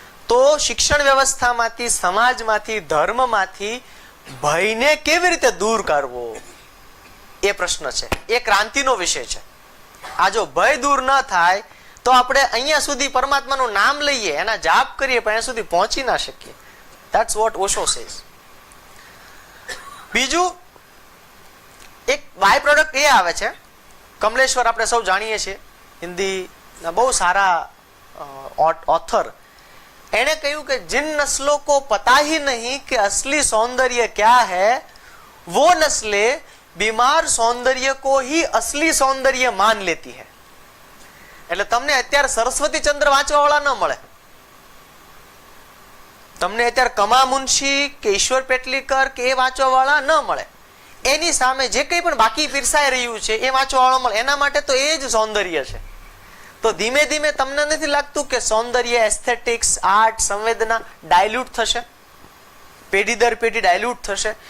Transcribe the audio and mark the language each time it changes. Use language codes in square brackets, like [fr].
[gu] તો શિક્ષણ વ્યવસ્થામાંથી, સમાજમાંથી, ધર્મમાંથી ભયને કેવી રીતે દૂર કરવો એ પ્રશ્ન છે. એ ક્રાંતિનો વિષય છે. આ જો ભય દૂર ન થાય તો આપણે અહીંયા સુધી પરમાત્માનું નામ લઈએ, એના જાપ કરીએ, પણ અહીંયા સુધી પહોંચી ના શકીએ. [en] That's what Osho says. [gu] બીજું એક બાય પ્રોડક્ટ એ આવે છે, કમલેશ્વર આપણે સૌ જાણીએ છીએ, હિન્દીના બહુ સારા ઓથર, એણે કહ્યું કે [hi] जिन नस्लों को पता ही नहीं कि असली सौंदर्य क्या है वो नस्लें बीमार सौंदर्य को ही असली सौंदर्य मान लेती है. [gu] એટલે તમને અત્યારે સરસ્વતી ચંદ્ર વાંચવા વાળા ન મળે, તમને અત્યારે કમા મુનશી કે ઈશ્વર પેટલીકર કે એ વાંચવા વાળા ન મળે. એની સામે જે કંઈ પણ બાકી પીરસાઈ રહ્યું છે એ વાંચવા વાળો મળે. એના માટે તો એ જ સૌંદર્ય છે. તો ધીમે ધીમે તમને નથી લાગતું કે સૌંદર્ય, એસ્થેટિક્સ, આર્ટ, સંવેદના ડાયલ્યુટ થશે, પેઢી દર પેઢી ડાયલ્યુટ થશે?